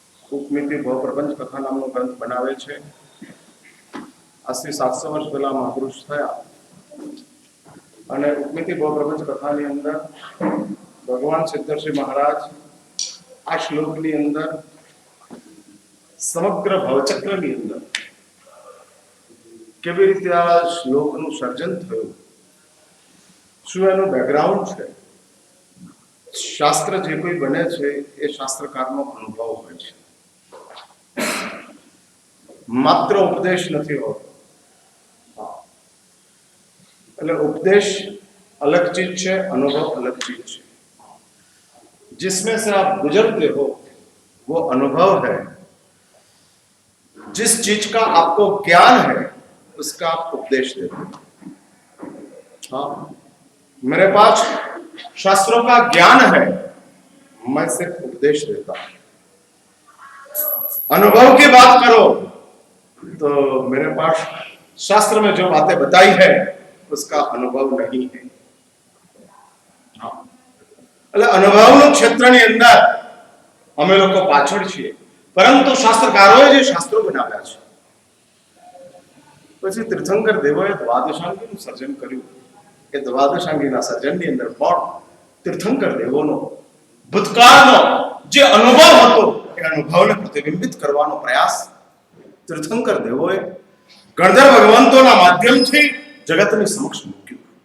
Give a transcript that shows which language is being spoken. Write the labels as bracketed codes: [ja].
[gu] ઉપમિતિ ભવ પ્રપંચ કથા નામનો ગ્રંથ બનાવે છે. આજથી 700 વર્ષ પહેલા મહાપુરુષ થયા અને ઉપમિતિ ભવ પ્રપંચ કથાની અંદર ભગવાન સિદ્ધર્ષિ મહારાજ આ શ્લોકની અંદર સમગ્ર ભવચક્રની અંદર કેવી રીતે આ શ્લોકનું સર્જન થયું, શું એનું બેકગ્રાઉન્ડ છે. શાસ્ત્ર જે કોઈ બને છે એ શાસ્ત્રકારનો અનુભવ હોય છે, માત્ર ઉપદેશ નથી હોતો. એટલે ઉપદેશ [hi] अलग चीज है, अनुभव अलग चीज है. जिसमें से आप गुजरते हो वो अनुभव है. जिस चीज का आपको ज्ञान है उसका आप उपदेश देते हो. हाँ, मेरे पास शास्त्रों का ज्ञान है, मैं सिर्फ उपदेश देता हूं. अनुभव की बात करो तो मेरे पास शास्त्र में जो बातें बताई है उसका अनुभव नहीं है. [gu] એટલે અનુભવનું ક્ષેત્રની અંદર અમે લોકો પાછળ છીએ, પરંતુ શાસ્ત્રકારોએ જે શાસ્ત્રો બનાવ્યા છે, પછી તીર્થંકર દેવોએ દ્વાદશાંગીનું સર્જન કર્યું. એ દ્વાદશાંગીના સર્જનની અંદર પણ તીર્થંકર દેવોનો ભૂતકાળનો જે અનુભવ હતો એ અનુભવને પ્રતિબિંબિત કરવાનો પ્રયાસ તીર્થંકર દેવોએ ગણધર ભગવંતોના માધ્યમથી જગતની સમક્ષ મૂક્યું.